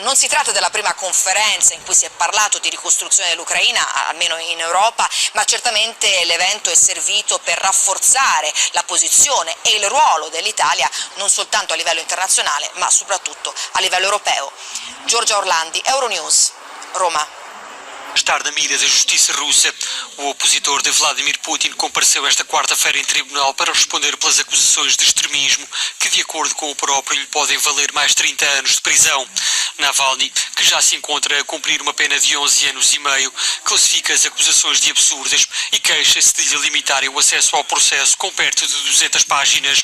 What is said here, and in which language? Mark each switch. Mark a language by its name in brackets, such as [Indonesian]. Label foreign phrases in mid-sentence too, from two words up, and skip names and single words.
[Italian] Non si tratta della prima conferenza in cui si è parlato di ricostruzione dell'Ucraina, almeno in Europa, ma certamente l'evento è servito per rafforzare la posizione e il ruolo dell'Italia non soltanto a livello internazionale ma soprattutto a livello europeo. Giorgia Orlandi, Euronews, Roma. [Portuguese] Estar na mira da justiça russa, o opositor de Vladimir Putin compareceu esta quarta-feira em tribunal para responder pelas acusações de extremismo que, de acordo com o próprio, lhe podem valer mais 30 anos de prisão. Navalny, que já se encontra a cumprir uma pena de 11 anos e meio, classifica as acusações de absurdas e queixa-se de lhe limitarem o acesso ao processo com perto de 200 páginas.